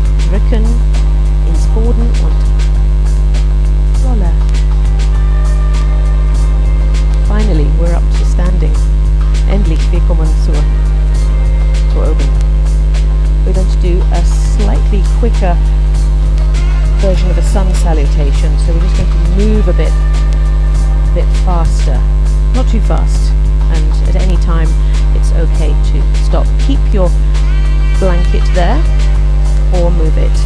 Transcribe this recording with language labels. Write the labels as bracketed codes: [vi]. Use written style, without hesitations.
[de] Rücken ins Boden und rolle. [en] Finally, we're up to standing. [de] Endlich, wir kommen zur oben. [en] We're going to do a slightly quicker version of a sun salutation, so we're just going to move a bit faster, not too fast, and at any time it's okay to stop. Keep your blanket there or move it.